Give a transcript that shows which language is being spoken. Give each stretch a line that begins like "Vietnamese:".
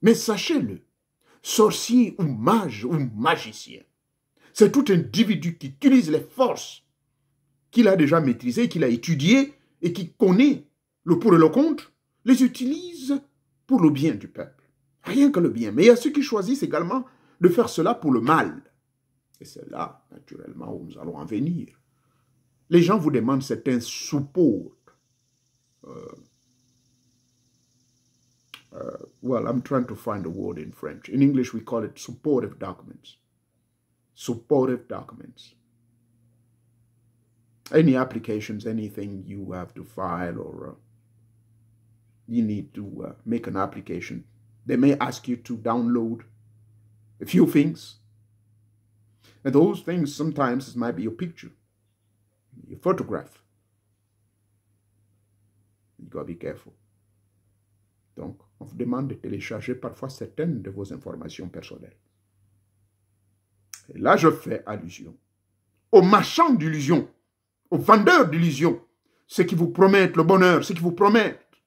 French: Mais sachez-le, sorcier ou mage ou magicien, c'est tout individu qui utilise les forces qu'il a déjà maîtrisées, qu'il a étudiées et qui connaît le pour et le contre, les utilise pour le bien du peuple. Rien que le bien. Mais il y a ceux qui choisissent également de faire cela pour le mal. Et c'est là, naturellement, où nous allons en venir. Les gens vous demandent certains support.
English: Well, I'm trying to find a word in
French: French.
English: In English, we call it supportive documents. Supportive documents. Any applications, anything you have to file or you need to make an application. They may ask you to download a few things. And those things sometimes might be your picture, your photograph. You gotta be careful.
French: Donc, on vous demande de télécharger parfois certaines de vos informations personnelles. Et là, je fais allusion aux marchands d'illusions, aux vendeurs d'illusions, ceux qui vous promettent le bonheur, ceux qui vous promettent.